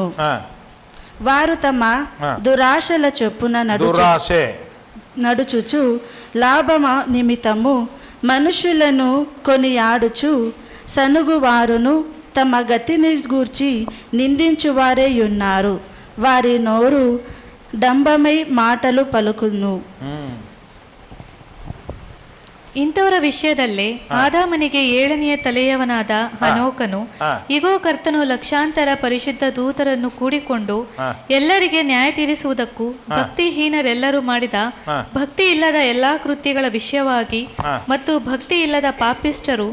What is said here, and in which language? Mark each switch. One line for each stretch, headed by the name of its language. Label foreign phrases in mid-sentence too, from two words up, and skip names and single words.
Telugu: వారు తమ దురాశల చొప్పున నడుచుచు లాభమ నిమిత్తము మనుషులను కొనియాడుచు సనుగువారును తమ గతిని గూర్చి నిందించువారే ఉన్నారు. వారి నోరు డంబమై మాటలు పలుకును.
Kannada: ಇಂಥವರ ವಿಷಯದಲ್ಲೇ ಆದಾಮನಿಗೆ 7ನೆಯ ತಲೆಯವನಾದ ಹನೋಕನು ಇಗೋ ಕರ್ತನು ಲಕ್ಷಾಂತರ ಪರಿಶುದ್ಧ ದೂತರನ್ನು ಕೂಡಿಕೊಂಡು ಎಲ್ಲರಿಗೆ ನ್ಯಾಯ ತೀರಿಸುವುದಕ್ಕೂ ಭಕ್ತಿಹೀನರೆಲ್ಲರೂ ಮಾಡಿದ ಭಕ್ತಿ ಇಲ್ಲದ ಎಲ್ಲಾ ಕೃತ್ಯಗಳ ವಿಷಯವಾಗಿ ಮತ್ತು ಭಕ್ತಿ ಇಲ್ಲದ ಪಾಪಿಷ್ಠರು